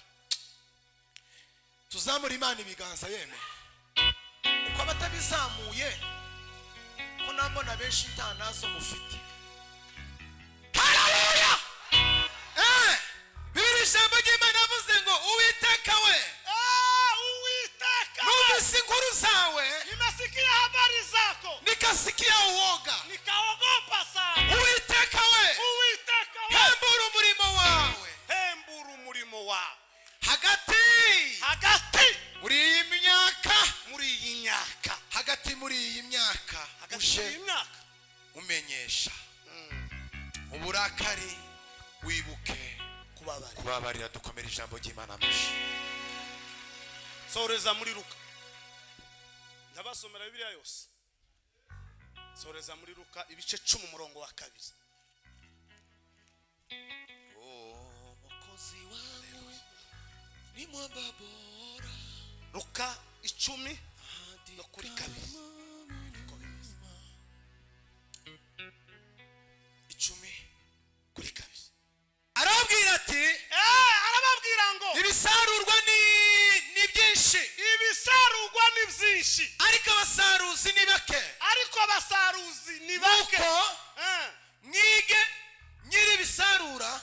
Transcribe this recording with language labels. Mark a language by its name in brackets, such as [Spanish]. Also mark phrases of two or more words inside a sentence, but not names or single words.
[Kinyarwanda] tuzamura Imana ibiganza yeme uko abatabizamuye ko nambona benshi ntanazo mufite haleluya Bibiri ijambo ry'Imana yavuze ngo Uwiteka we numvise inkuru zawe [Swahili] nimesikia habari zako nikasikia uoga nikaogopa sana [Kinyarwanda] Uwiteka we hembura umurimo wawe hagati muri iyi myaka hagati muri iyi myaka uje umenyesha uburakari wibuke kubabarira dukomera ijambo ry'Imana mushi soreza muri Luka ndabasomera Bibiliya yose soreza muri Luka ibice 10 umurongo wa 2 [Swahili] mukozi wangu ni mwamba bora [Kinyarwanda] Luka 10 no kuri 2 10 kuri 2 arabwira ati arababwira ngo ibisarurwa ni byinshi ariko abasaruzi ni bake mwige nyiri bisarura